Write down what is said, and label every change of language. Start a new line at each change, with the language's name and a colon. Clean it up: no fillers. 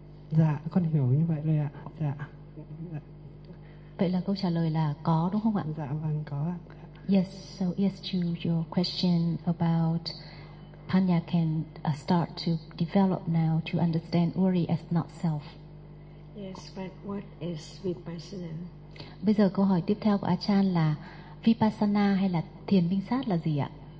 Vietnamese: Dạ, con hiểu như vậy rồi ạ. Dạ. Vậy là câu trả lời là có đúng không ạ? Dạ vâng có ạ.
English: Yes, so yes to your question about Panya can start to develop now to understand worry as not self. Yes, but what is vipassana?
Vietnamese: Bây giờ câu hỏi tiếp theo của Achan là vipassana hay là thiền minh sát là gì ạ?